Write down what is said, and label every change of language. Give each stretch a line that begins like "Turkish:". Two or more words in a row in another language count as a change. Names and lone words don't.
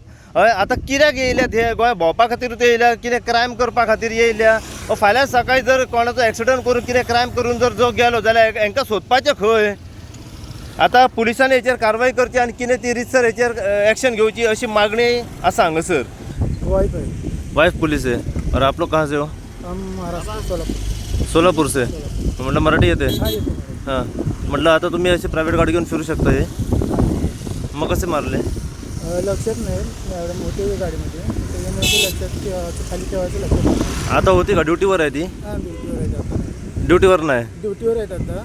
Konkani: हय आतां कित्याक येयल्यात हे गोंया भोंवपा खातीर येयल्या, कितें क्रायम करपा खातीर येयल्या, फाल्यां सकाळीं जर कोणाचो एक्सिडंट करून कितें क्रायम करून जर जो गेलो जाल्यार हांकां सोदपाचें खंय। आता पुलिसांनी हेचेर कारवाई करची आणि कितें ती रितसर हेचेर एक्शन घेवची अशी मागणी आसा हांगासर।
Hindi: वाइफ पुलिस है और आप लोग कहाँ से हो? हम महाराष्ट्र सोलापुर से। मतलब
Marathi: मराठी येते? हां म्हटलं आता तुम्ही अशी प्रायव्हेट गाडी घेऊन फिरू शकता हे, मग कसे मारले? लक्षात नाही मॅडम होते गाडीमध्ये त्याच्यामुळे लक्षात खाली ठेवायचं लक्षात। आता होती का ड्युटीवर आहे ती? हां ड्युटीवर आहेत आता। ड्युटीवर नाही? ड्युटीवर आहेत आता।